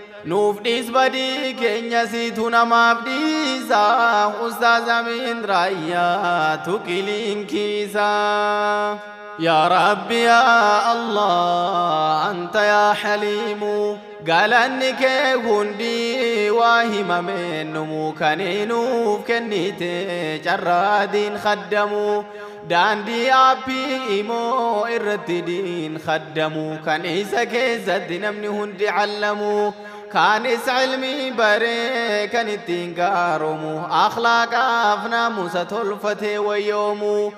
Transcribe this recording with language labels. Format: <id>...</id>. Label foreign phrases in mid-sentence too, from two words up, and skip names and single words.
<om>Nuuf dhiis badii keenya siitu namaaf dhiisa. Ustaaz Amin Raayyaatu qiliinkiisa.</om> <ar>يا ربي يا الله أنت يا حليم</ar> <om>galanni kee hundi waa himamee numu kan nuuf kennite carraa diin khaddamu daandii aappii imoo irratti diin khaddamu kan isa keessatti namni hundi allamu kaanis ilmii baree kan ittiin gaaromu akhlaaqaaf naamusa tolfatee wayyoomu</om>